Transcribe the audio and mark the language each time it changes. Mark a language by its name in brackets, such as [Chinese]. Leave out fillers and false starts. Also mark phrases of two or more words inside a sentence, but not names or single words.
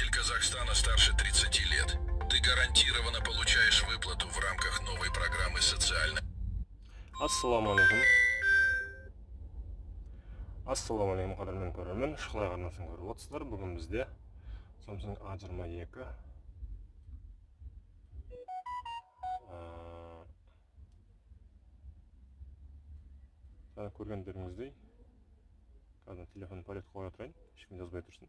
[Russian] Казахстана старше 30 лет. Ты гарантированно получаешь выплату в рамках новой программы социальной. [Arabic] السلام عليكم. السلام عليكم [Kazakh] қадірмен көрермен. Шықлай арнасын көріп отырсыздар. Бүгін бізде Samsung A22 көргендеріңіздей, қазір телефон палет қоя тұрайын, ешкім жазбай тұрсын.